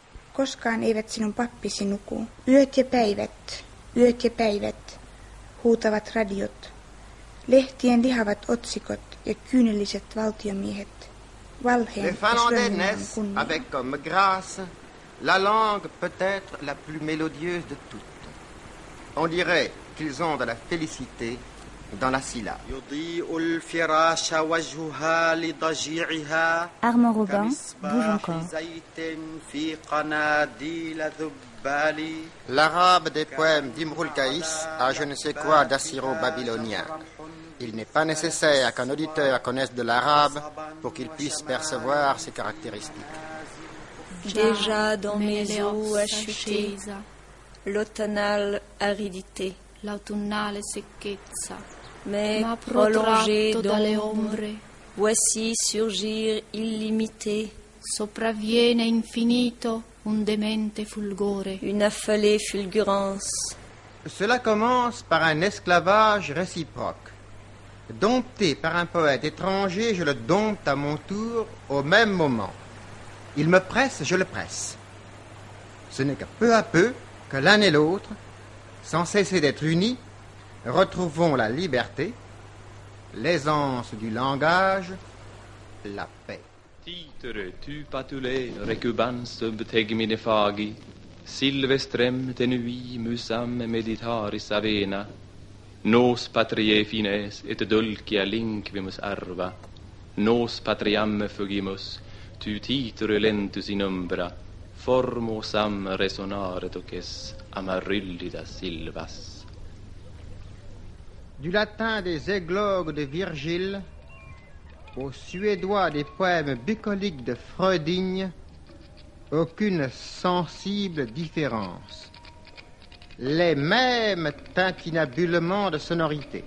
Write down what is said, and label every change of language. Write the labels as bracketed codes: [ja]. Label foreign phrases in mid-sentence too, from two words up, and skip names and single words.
[fi] Koskaan eivät sinun pappisi nuku. Yöt ja päivät, huutavat radiot. Lehtien lihavat otsikot ja kyynelliset valtiomiehet. Valheen [fr] Les Finlandais naissent avec comme grâce la langue peut-être la plus mélodieuse de toutes. On dirait qu'ils ont de la félicité dans la syllabe. Armand Robin bouge encore. L'arabe des poèmes d'Imrul Kais a je ne sais quoi d'assyro-babylonien. Il n'est pas nécessaire qu'un auditeur connaisse de l'arabe pour qu'il puisse percevoir ses caractéristiques. Déjà dans mes eaux a chuté l'automnale aridité, [it] l'autunnale secchezza, [fr] mais [it] ma [fr] prolongée [it] protratto dalle [fr] d'ombre, [it] ombre, [fr] voici surgir illimité, [it] sopravviene infinito un demente fulgore, [fr] une affolée fulgurance. Cela commence par un esclavage réciproque. Dompté par un poète étranger, je le dompte à mon tour au même moment. Il me presse, je le presse. Ce n'est que peu à peu que l'un et l'autre, sans cesser d'être unis, retrouvons la liberté, l'aisance du langage, la paix. [la] Titere tu patule recubans betegmine fagi, silvestrem tenui musam meditaris avena, nos patriae fines et dulcia linkvimus arva, nos patriam fugimus, tu titere lentus in umbra, formosam resonare toques amaryllida silvas. [fr] Du latin des églogues de Virgile au suédois des poèmes bucoliques de Freuding, aucune sensible différence. Les mêmes tintinabulements de sonorité.